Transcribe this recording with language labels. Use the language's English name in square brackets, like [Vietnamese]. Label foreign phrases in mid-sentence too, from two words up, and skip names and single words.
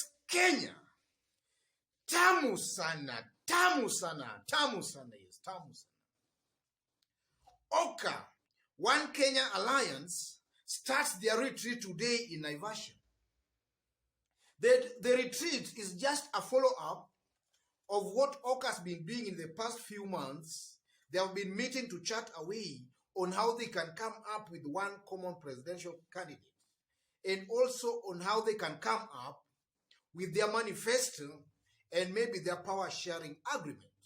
[English] Kenya. [Swahili] Tamu sana, tamu sana, tamu sana, yes, tamu sana. [English] OKA, One Kenya Alliance, starts their retreat today in Naivasha. The retreat is just a follow-up of what OKA has been doing in the past few months. They have been meeting to chat away on how they can come up with one common presidential candidate, and also on how they can come up with their manifesto and maybe their power sharing agreement.